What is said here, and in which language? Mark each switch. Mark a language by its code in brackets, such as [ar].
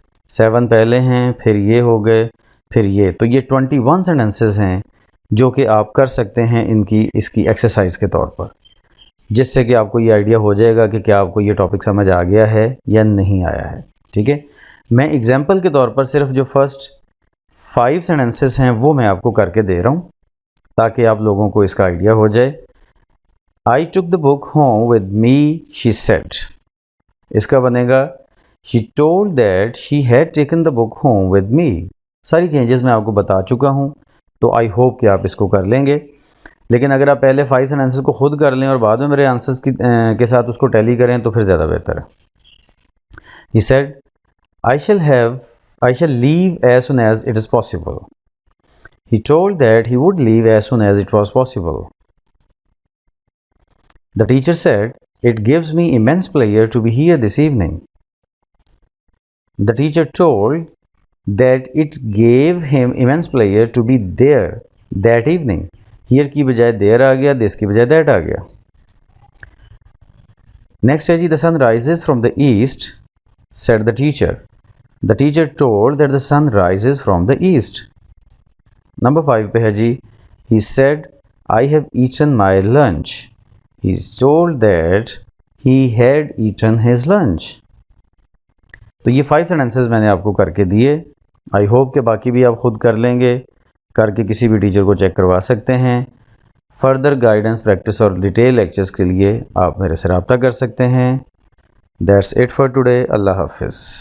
[ur] 7 پہلے ہیں, پھر یہ ہو گئے, پھر یہ. تو یہ 21 سینٹنسز ہیں جو کہ آپ کر سکتے ہیں اس کی ایکسرسائز کے طور پر, جس سے کہ آپ کو یہ آئیڈیا ہو جائے گا کہ کیا آپ کو یہ ٹاپک سمجھ آ گیا ہے یا نہیں آیا ہے. ٹھیک ہے, میں ایگزامپل کے طور پر صرف جو فرسٹ 5 سینٹنسز ہیں وہ میں آپ کو کر کے دے رہا ہوں تاکہ آپ لوگوں کو اس کا آئیڈیا ہو جائے. [en] I took the book home with me, she said. [ur] اس کا بنے گا [en] she told that she had taken the book home with me. [ur] ساری چینجز میں آپ کو بتا چکا ہوں, تو [en] I hope [ur] کہ آپ اس کو کر لیں گے. لیکن اگر آپ پہلے 5 سینٹنسز کو خود کر لیں اور بعد میں میرے آنسرز کے ساتھ اس کو ٹیلی کریں تو پھر زیادہ بہتر ہے. [en] He said, I shall leave as soon as it is possible. He told that he would leave as soon as it was possible. The teacher said, it gives me immense pleasure to be here this evening. The teacher told that it gave him immense pleasure to be there that evening. [ur] Here کی بجائے there آ گیا, this کی بجائے that آ گیا. [en] Next [ur] ہے جی, [en] the sun rises from the east, said the teacher. The teacher told that the sun rises from the east. Number 5 [ur] پہ ہے جی, [en] he said, I have eaten my lunch. He told that he had eaten his lunch. [ur] تو یہ 5 sentences میں نے آپ کو کر کے دیے. [en] I hope [ur] کہ باقی بھی آپ خود کر لیں گے, کر کے کسی بھی ٹیچر کو چیک کروا سکتے ہیں. فردر گائیڈنس پریکٹس اور ڈیٹیل لیکچرز کے لیے آپ میرے سے رابطہ کر سکتے ہیں. [en] That's it for today. [ur] اللہ حافظ.